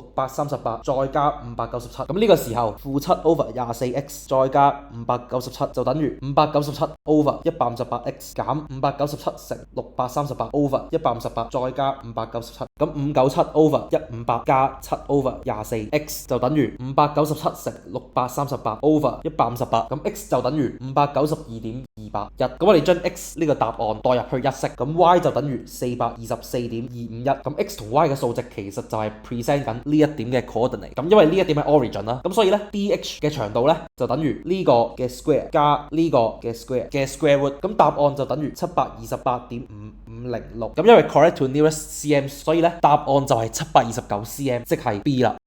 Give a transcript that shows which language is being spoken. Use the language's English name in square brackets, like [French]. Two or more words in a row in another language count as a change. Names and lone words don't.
[Cantonese] 638 再加597，咁呢個時候-7 over 24x 再加597就等於597 over 158x 減597乘638 over 158再加597，咁597 over 158加7 over 24x 就等於597乘638 over 158，咁 x 就等於592.281，咁我哋將 x 呢個答案代入去一式，咁 y 就等於 424.251，咁 x 同 y 嘅數值其實就係 present 緊呢一點嘅 coordinate，咁因為呢一點係 origin 啦，咁所以咧 dh 嘅長度咧就等於呢個嘅 square 加呢個嘅 square root，咁答案就等於728.5506，咁因為 [English] correct to nearest cm， [Cantonese] 所以咧答案就係729 cm， 即係 B 啦。